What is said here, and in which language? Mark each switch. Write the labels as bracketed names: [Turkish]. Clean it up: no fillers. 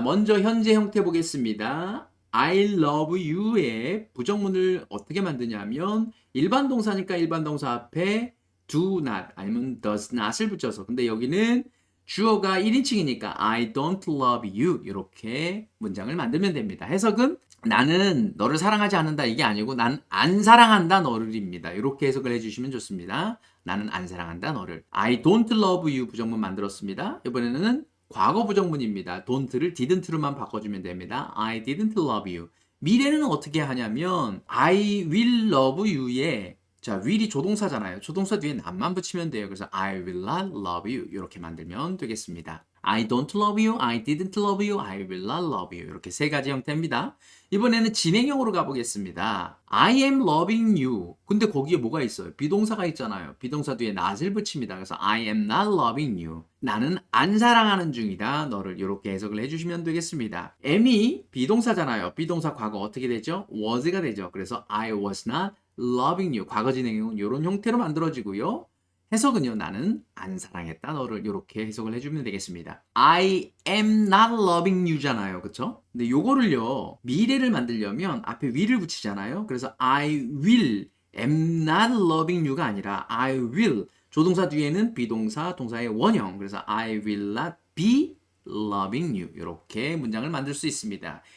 [Korean] 먼저 현재 형태 보겠습니다. I love you의 부정문을 어떻게 만드냐면 일반 동사니까 일반 동사 앞에 do not 아니면 does not을 붙여서, 근데 여기는 주어가 1인칭이니까 [English] I don't love you [Korean] 이렇게 문장을 만들면 됩니다. 해석은 나는 너를 사랑하지 않는다 이게 아니고 난 안 사랑한다 너를입니다. 이렇게 해석을 해주시면 좋습니다. 나는 안 사랑한다 너를. [English] I don't love you [Korean] 부정문 만들었습니다. 이번에는 과거 부정문입니다. don't를 didn't로만 바꿔주면 됩니다. [English] I didn't love you. [Korean] 미래는 어떻게 하냐면 [English] I will love you [Korean] 에 자, will이 조동사잖아요. 조동사 뒤에 not만 붙이면 돼요. 그래서 [English] I will not love you [Korean] 이렇게 만들면 되겠습니다. [English] I don't love you, I didn't love you, I will not love you [Korean] 이렇게 세 가지 형태입니다. 이번에는 진행형으로 가보겠습니다. [English] I am loving you. [Korean] 근데 거기에 뭐가 있어요? 비동사가 있잖아요. 비동사 뒤에 not을 붙입니다. 그래서 [English] I am not loving you. [Korean] 나는 안 사랑하는 중이다. 너를 이렇게 해석을 해주시면 되겠습니다. am이 비동사잖아요. 비동사 과거 어떻게 되죠? was가 되죠. 그래서 [English] I was not loving you. [Korean] 과거 진행형은 이런 형태로 만들어지고요. 해석은요. 나는 안 사랑했다 너를 이렇게 해석을 해주면 되겠습니다. [English] I am not loving you잖아요. [Korean] 그쵸? 근데 요거를요. 미래를 만들려면 앞에 will을 붙이잖아요. 그래서 [English] I will am not loving you [Korean] 가 아니라 I will 조동사 뒤에는 비동사 동사의 원형 그래서 [English] I will not be loving you [Korean] 이렇게 문장을 만들 수 있습니다.